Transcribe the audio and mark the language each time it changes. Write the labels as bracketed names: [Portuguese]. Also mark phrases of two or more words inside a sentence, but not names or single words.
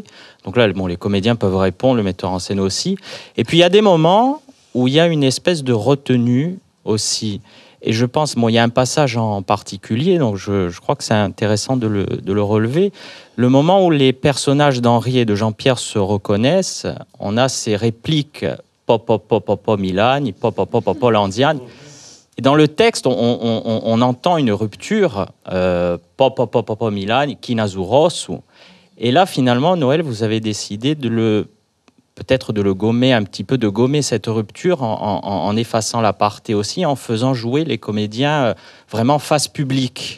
[French] Donc là, bon, les comédiens peuvent répondre, le metteur en scène aussi. Et puis, il y a des moments où il y a une espèce de retenue aussi. Et je pense, bon, il y a un passage en particulier, donc je crois que c'est intéressant de le relever. Le moment où les personnages d'Henri et de Jean-Pierre se reconnaissent, on a ces répliques « po, po, po, po, po, Milani »,« po, po, po, po, po, Landiane ». Et dans le texte, on entend une rupture « po, po, po, po, po, Milani »,« Kinazurosu ». Et là, finalement, Noël, vous avez décidé peut-être de le gommer un petit peu, de gommer cette rupture en effaçant l'aparté aussi, en faisant jouer les comédiens vraiment face publique.